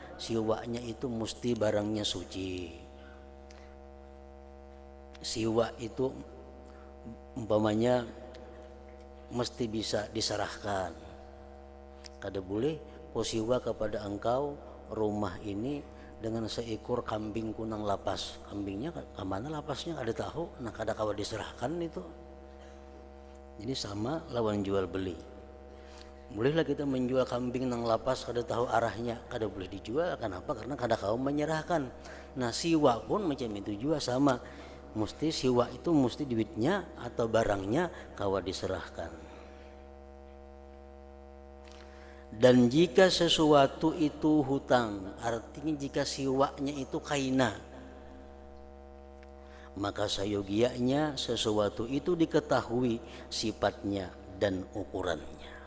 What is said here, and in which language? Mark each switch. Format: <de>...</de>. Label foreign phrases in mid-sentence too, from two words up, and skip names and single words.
<id>Siwanya itu mesti barangnya suci. Siwa itu umpamanya mesti bisa diserahkan.</id> <bjn>Kada boleh kau siwa kepada engkau rumah ini dengan seekor kambing kunang lapas. Kambingnya kemana lapasnya ada tahu, nah kada kawa diserahkan itu. Jadi sama lawan jual beli. Bolehlah kita menjual kambing nang lapas kada tahu arahnya, kada boleh dijual.</bjn> <id>Kenapa?</id> <bjn>Karena kada kau menyerahkan.</bjn> <id>Nah siwa pun macam itu juga sama.</id> <bjn>Mesti siwa itu mesti duitnya atau barangnya kawa diserahkan.</bjn> <id>Dan jika sesuatu itu hutang, artinya jika siwanya itu kaina, maka sayogianya sesuatu itu diketahui sifatnya dan ukurannya.</id>